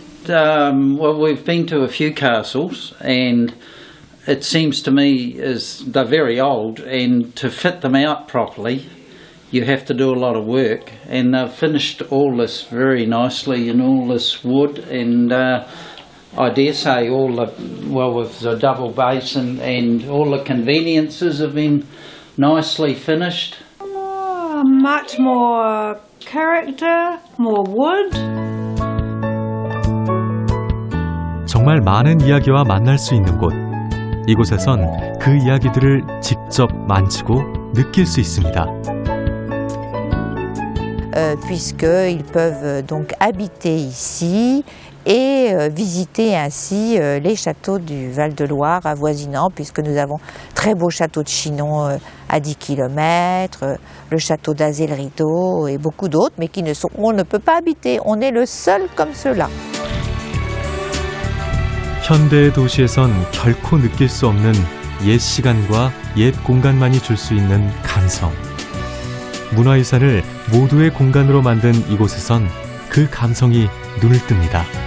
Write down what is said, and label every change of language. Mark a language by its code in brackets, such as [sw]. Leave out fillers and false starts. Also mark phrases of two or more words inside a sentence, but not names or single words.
[en] Well, we've been to a few castles, and it seems to me as they're very old, and to fit them out properly you have to do a lot of work, and they've finished all this very nicely in all this wood, and I dare say with the double basin and all the conveniences have been nicely finished. Much more character, more wood. [ko] 정말 많은 이야기와 만날 수 있는 곳. 이곳에선 그 이야기들을 직접 만지고 느낄 수 있습니다. [fr] Puisqu'ils peuvent donc habiter ici et visiter ainsi les châteaux du Val-de-Loire avoisinants, puisque nous avons très beau château de Chinon à 10 km, le château d'Azay-le-Rideau et beaucoup d'autres, mais on ne peut pas habiter. On est le seul comme cela. [ko] 현대의 도시에선 결코 느낄 수 없는 옛 시간과 옛 공간만이 줄 수 있는 감성. 문화유산을 모두의 공간으로 만든 이곳에선 그 감성이 눈을 뜹니다.